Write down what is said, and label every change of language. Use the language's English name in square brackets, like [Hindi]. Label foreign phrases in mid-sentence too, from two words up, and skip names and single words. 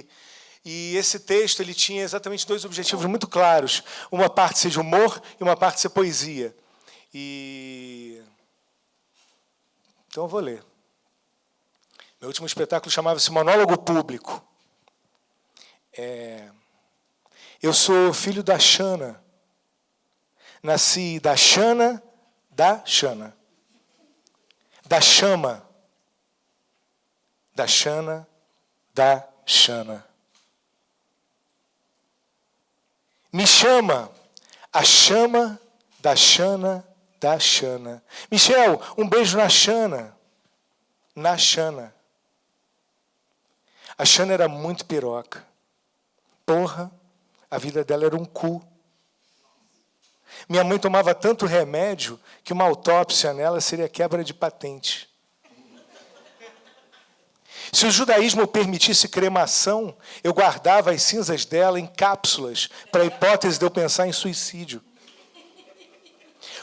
[Portuguese] E esse texto ele tinha exatamente 2 objetivos muito claros. Uma parte ser de humor e uma parte ser poesia. Então eu vou ler. Meu último espetáculo chamava-se Monólogo Público. Eu sou filho da Xana. Nasci da Xana, da Xana. Da Chama. Da Xana, da Xana. Me chama a chama da Xana, da Xana. Michel, um beijo na Xana. Na Xana. A Xana era muito piroca. Porra, a vida dela era um cu. Minha mãe tomava tanto remédio que uma autópsia nela seria quebra de patente. Se o judaísmo permitisse cremação, eu guardava as cinzas dela em cápsulas para a hipótese de eu pensar em suicídio.